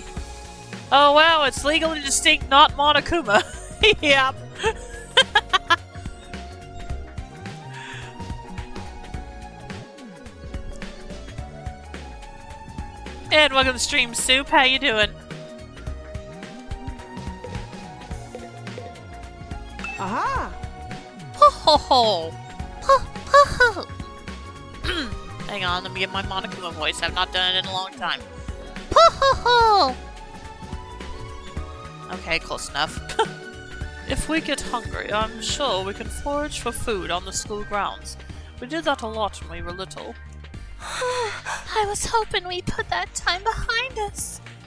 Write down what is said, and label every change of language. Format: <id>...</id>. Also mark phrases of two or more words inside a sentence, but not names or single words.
<en>Oh wow, it's legally distinct, not Monokuma. Yep. And welcome to Stream Soup, how you doing? Aha! Ho ho ho! Ho ho ho! Hang on, let me get my Monokuma voice. I've not done it in a long time. Ho ho ho! Okay, close enough. If we get hungry, I'm sure we can forage for food on the school grounds. We did that a lot when we were little. I was hoping we put that time behind us.</en>